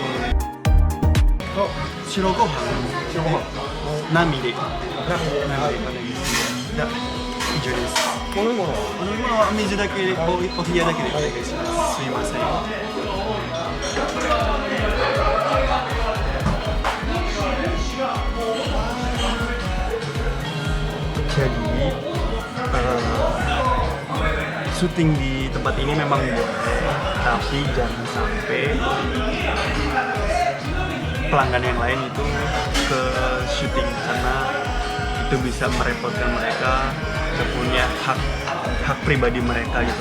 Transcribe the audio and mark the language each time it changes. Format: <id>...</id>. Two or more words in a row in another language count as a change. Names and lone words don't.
<ja>白ご飯。何ミリ？じゃ以上です。お飲み物は水だけで、お冷やだけでお願いします。すいません。Jadi</ja> <id>syuting di tempat ini memang boleh, tapi jangan sampai pelanggan yang lain itu ke syuting karena itu bisa merepotkan mereka, punya hak pribadi mereka gitu.</id>